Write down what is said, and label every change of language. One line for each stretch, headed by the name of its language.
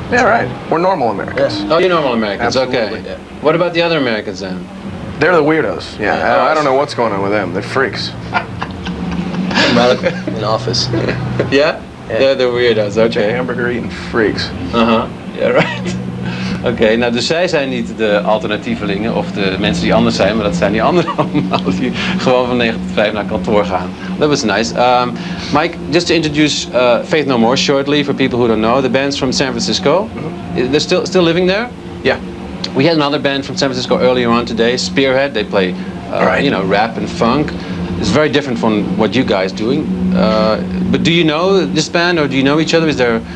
English: Yeah, right. We're normal Americans. Yeah. Oh, you're normal Americans. Absolutely, Okay. yeah. What about the other Americans then? They're the weirdos. Yeah, Yeah. I don't know what's going on with them. They're freaks. In office. Yeah? They're the weirdos. Okay. Hamburger eating freaks. Ja, right.
Dutch: Oké, nou dus zij zijn niet de alternatievelingen of de mensen die anders zijn, maar dat zijn die anderen allemaal die gewoon van 9 tot 5 naar kantoor gaan.
English: That was nice. Mike, just to introduce Faith No More shortly for people who don't know, the band's from San Francisco. They're still living there? Yeah. We had another band from San Francisco earlier on today, Spearhead. They play, Right. you know, rap and funk. It's very different from what you guys doing. But do you know this band, or do you know each other? Is there a